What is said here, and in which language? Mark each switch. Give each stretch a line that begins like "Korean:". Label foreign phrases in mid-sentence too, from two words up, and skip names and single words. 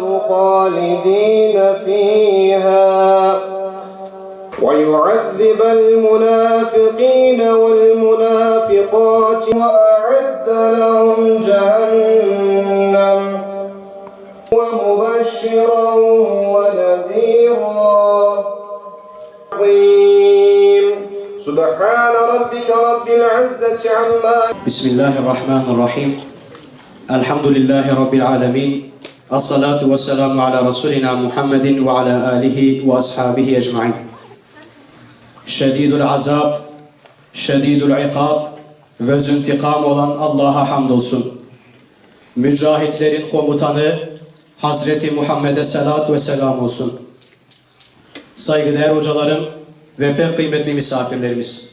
Arabic: خالدين فيها ويعذب المنافقين والمنافقات وأعد لهم جهنم ومبشرا ونذيرا سبحان ربك رب العزة عما بسم الله الرحمن الرحيم الحمد لله رب العالمين الصلاة والسلام على رسولنا محمد وعلى آله وأصحابه أجمعين
Turkish: Şedidul azab, şedidul ikab ve züntikam olan Allah'a hamdolsun. Mücahitlerin komutanı Hazreti Muhammed'e salat ve selam olsun. Saygıdeğer hocalarım ve pek kıymetli misafirlerimiz.